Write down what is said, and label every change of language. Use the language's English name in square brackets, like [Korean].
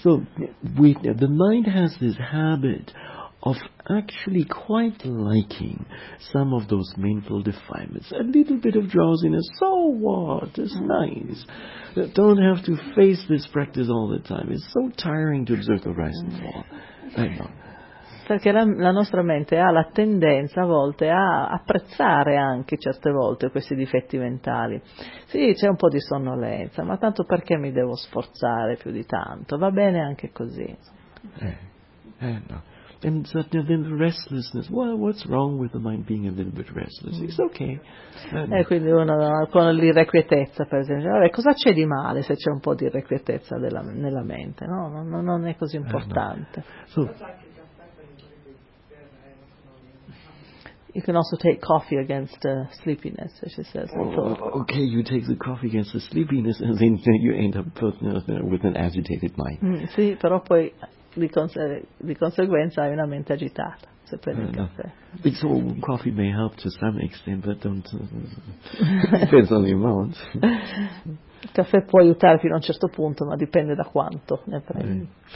[English] So the mind has this habit of actually quite liking some of those mental defilements. A little bit of drowsiness, so what? It's nice. Don't have to face this practice all the time. It's so tiring to observe the rise and fall. I know. [Italian] Perché la nostra mente ha la tendenza a volte a apprezzare anche certe volte questi difetti mentali. Sì, c'è un po' di sonnolenza, ma tanto perché mi devo sforzare più di tanto? Va bene anche così. [English] No. And suddenly, then the restlessness. Well, what's wrong with the mind being a little bit restless? It's okay. [Italian] E quindi uno con l'irrequietezza, per esempio. Vabbè, cosa c'è di male se c'è un po' di irrequietezza nella mente? No, non è così importante. [English] You can also take coffee against sleepiness, she says. Okay, you take the coffee against the sleepiness, and then you end up with an agitated mind. [Italian] Sì, però poi. Di conseguenza hai una mente agitata se prendi il caffè. [English] So coffee may help to some extent, but don't depends on the amount. [Italian] Il caffè può aiutare fino a un certo punto, ma dipende da quanto ne prendi.